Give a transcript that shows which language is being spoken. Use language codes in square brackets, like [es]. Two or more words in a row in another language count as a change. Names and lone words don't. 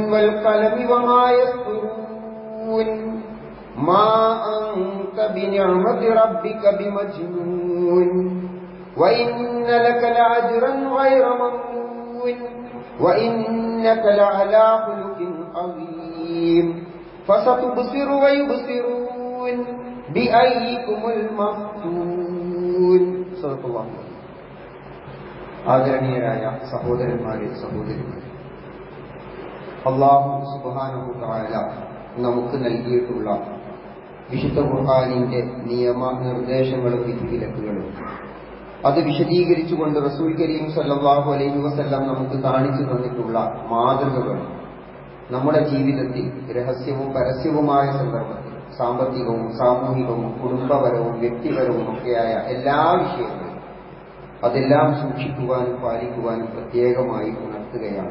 [ar] والقلم وما يسطرون ما أنت بنعمة ربك بمجنون وإن لك لأجرا غير ممنون وإنك لعلى خلق عظيم فستبصر ويبصرون بأيكم المفتون. صدق الله. [ml] ആദരണീയരായ സഹോദരന്മാരെ സഹോദരിമാരെ, [ar] الله سبحانه تعالى [ml] നമുക്ക് നൽകിയിട്ടുള്ള വിശുദ്ധ ഖുർആനിന്റെ നിയമനിർദ്ദേശങ്ങളും വിധിവിലക്കുകളും അത് വിശദീകരിച്ചുകൊണ്ട് [ar] رسول كريم صلى الله عليه وسلم [ml] നമുക്ക് കാണിച്ചു തന്നിട്ടുള്ള മാതൃകകൾ നമ്മുടെ ജീവിതത്തിൽ രഹസ്യവും പരസ്യവുമായ സന്ദർഭത്തിൽ സാമ്പത്തികവും സാമൂഹികവും കുടുംബപരവും വ്യക്തിപരവും ഒക്കെയായ എല്ലാ വിഷയങ്ങളും അതെല്ലാം സൂക്ഷിക്കുവാനും പാലിക്കുവാനും പ്രത്യേകമായി ഉണർത്തുകയാണ്.